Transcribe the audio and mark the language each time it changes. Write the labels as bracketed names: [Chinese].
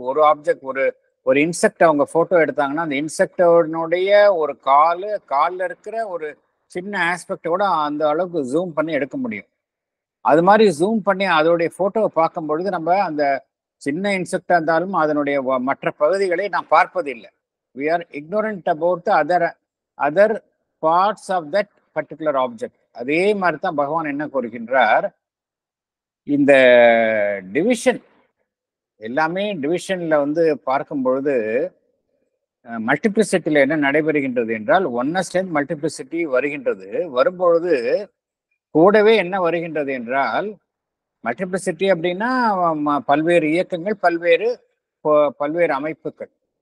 [Tamil] ஒரு ஆப்ஜெக்ட், ஒரு இன்செக்ட் அவங்க போட்டோ எடுத்தாங்கன்னா அந்த இன்செக்டோடைய ஒரு காலில் இருக்கிற ஒரு சின்ன ஆஸ்பெக்டோட அந்த அளவுக்கு ஜூம் பண்ணி எடுக்க முடியும். அது மாதிரி ஜூம் பண்ணி அதோடைய போட்டோவை பார்க்கும் பொழுது நம்ம அந்த சின்ன இன்செக்டா இருந்தாலும் அதனுடைய மற்ற பகுதிகளை நாம் பார்ப்பதில்லை. [English] we are ignorant about the other parts of that particular object. [Tamil] அதே மாதிரி தான் பகவான் என்ன கூறுகின்றார், இந்த டிவிஷன் எல்லாமே டிவிஷன்ல வந்து பார்க்கும் பொழுது மல்டிப்ளிசிட்டியில என்ன நடைபெறுகின்றது என்றால் ஒன்னஸ்ட் மல்டிப்ளிசிட்டி வருகின்றது. வரும்பொழுது கூடவே என்ன வருகின்றது என்றால், மல்டிப்ளிசிட்டி அப்படின்னா பல்வேறு இயக்கங்கள், பல்வேறு அமைப்புகள்.